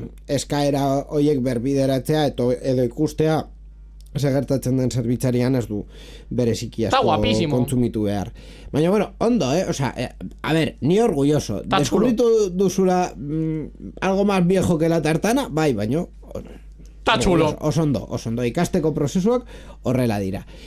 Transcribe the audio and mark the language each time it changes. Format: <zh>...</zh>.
<eu>Eskaera hoiek berbideratzea edo ikustea gertatzen den zerbitzarian ez du bereziki asko kontsumitu behar.</eu> <es>Baina, bueno, ondo, Osea, a ver, ni orgulloso.</es> <eu>Deskubritu duzula</eu> <es>algo más viejo que la tartana,</es> <eu>bai, baina...</eu> <es>Ta chulo.</es> <eu>Oso ondo. Ikasteko prozesuak horrela dira.</eu>